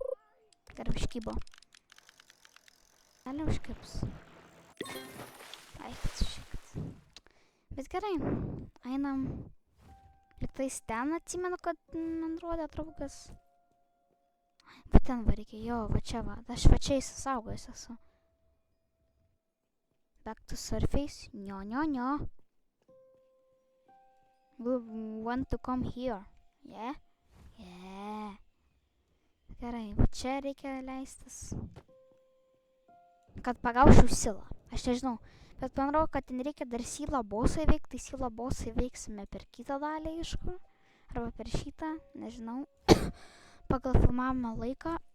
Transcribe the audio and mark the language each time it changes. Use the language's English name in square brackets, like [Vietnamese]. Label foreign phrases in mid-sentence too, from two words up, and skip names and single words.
[Lithuanian] Gerai, užkybo. Gali užkibs. Ai, šikt. Bet gerai, einam. Liktais ten atsimenu, kad man rodė draugas. Bet ten va reikia, jo, va čia va. Aš va čia įsisaugojus esu. [English] Back to surface. Nio. We want to come here. Yeah? Yeah. [Lithuanian] Gerai, va čia reikia leistis. Kad pagaučiau silą. Aš nežinau, bet man atrodo, kad ten reikia dar silą bosą įveikti, tai silą bosą įveiksime per kitą dalį, aišku. Arba per šitą, nežinau. Pagal filmavimo laiką.